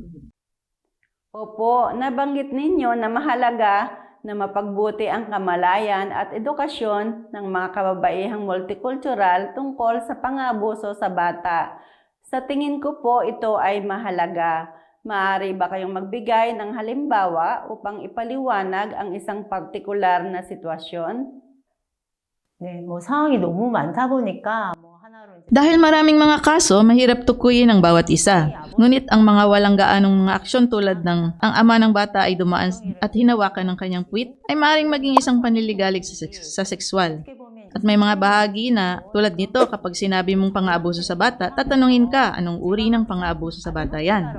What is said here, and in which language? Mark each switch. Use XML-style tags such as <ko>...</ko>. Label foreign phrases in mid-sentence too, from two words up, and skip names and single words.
<tl>Opo, nabanggit ninyo na mahalaga na mapagbuti ang kamalayan at edukasyon ng mga kababaihang multicultural tungkol sa pang-aabuso sa bata. Sa tingin ko po ito ay mahalaga. Maaari ba kayong magbigay ng halimbawa upang ipaliwanag ang isang partikular na sitwasyon?</tl> <ko>네, 뭐 상황이 너무 많다 보니까 뭐 하나로 이제</ko> <tl>Dahil maraming mga kaso, mahirap tukuyin ang bawat isa. Ngunit ang mga walang gaanong mga aksyon tulad ng ang ama ng bata ay dumaan at hinawakan ng kanyang puwit ay maaaring maging isang panliligalig sa sexual. At may mga bahagi na tulad nito kapag sinabi mong pang-aabuso sa bata, tatanungin ka anong uri ng pang-aabuso sa bata yan.</tl>